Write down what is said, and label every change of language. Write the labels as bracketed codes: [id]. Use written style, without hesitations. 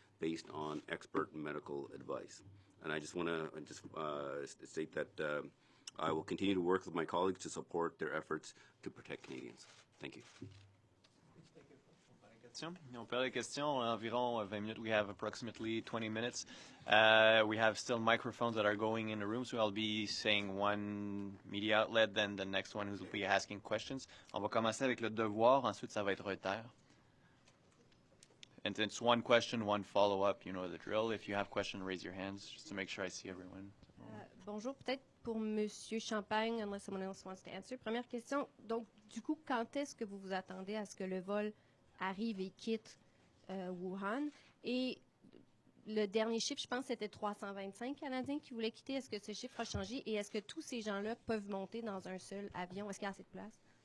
[en] based on expert medical advice. And I just want to state that I will continue to work with my colleagues to support their efforts to protect Canadians. Thank you. [fr] On perd les questions, environ 20 minutes. [en] We have approximately 20 minutes. We have still microphones that are going in the room, so I'll be saying one media outlet, then the next one who will be asking questions. [fr] On va commencer avec le devoir, ensuite ça va être Reuters. [en] And it's one question, one follow-up, you know the drill. If you have questions, raise your hands, just to make sure I see everyone. [fr] Bonjour, peut-être pour Monsieur Champagne, [en] unless someone else wants to answer. [fr] Première question, donc du coup, quand est-ce que vous vous attendez à ce que le vol arrive et quitte Wuhan? Et le dernier chiffre, je pense, c'était 325 Canadiens qui voulaient quitter. Est-ce que ce chiffre a changé? Et est-ce que tous ces gens-là peuvent monter dans un seul avion? Est-ce qu'il y a assez de place?